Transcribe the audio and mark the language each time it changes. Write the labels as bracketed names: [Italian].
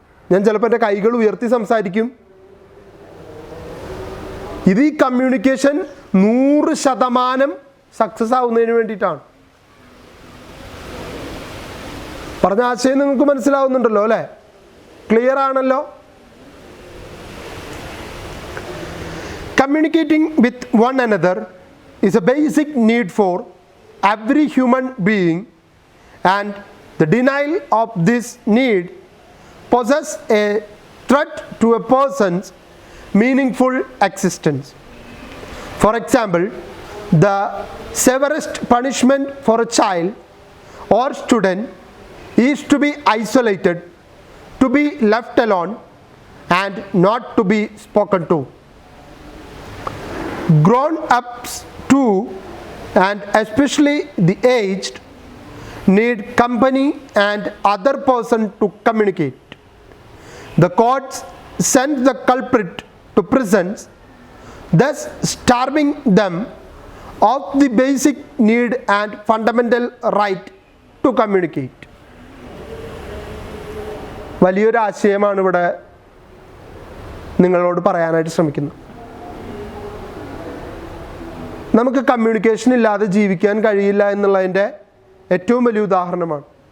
[Malayalam] ഞാൻ ചിലപ്പോൾ എൻ്റെ കൈകൾ ഉയർത്തി സംസാരിക്കും. ഇത് ഈ കമ്മ്യൂണിക്കേഷൻ 100% സക്സസ് ആവുന്നതിന് വേണ്ടിയിട്ടാണ്. പറഞ്ഞ ആശയം നിങ്ങൾക്ക് മനസ്സിലാവുന്നുണ്ടല്ലോ അല്ലേ? ക്ലിയർ ആണല്ലോ? [English] Communicating with one another is a basic need for every human being, and the denial of this need poses a threat to a person's meaningful existence. For example, the severest punishment for a child or student is to be isolated, to be left alone, and not to be spoken to. Grown-ups too, and especially the aged, need company and other person to communicate. The courts send the culprit to prisons, thus starving them of the basic need and fundamental right to communicate. [Malayalam] വലിയൊരു ആശയമാണ് ഇവിടെ നിങ്ങളോട് പറയാനായിട്ട് ശ്രമിക്കുന്നത്. നമുക്ക് communication ഇല്ലാതെ ജീവിക്കാൻ കഴിയില്ല എന്നുള്ളതിൻ്റെ ഏറ്റവും വലിയ ഉദാഹരണമാണ്.